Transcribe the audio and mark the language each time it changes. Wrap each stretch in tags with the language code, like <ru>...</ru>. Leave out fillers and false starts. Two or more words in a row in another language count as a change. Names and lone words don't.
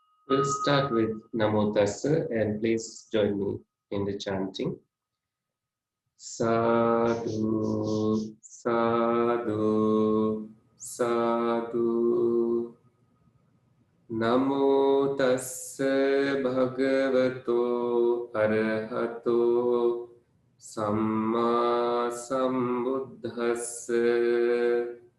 <en>We'll start with Namo Tassa and please join me in the chanting.</en> <pi>Sadhu, sadhu, sadhu. Namo Tassa Bhagavato Arahato Samma Sambuddhassa.</pi>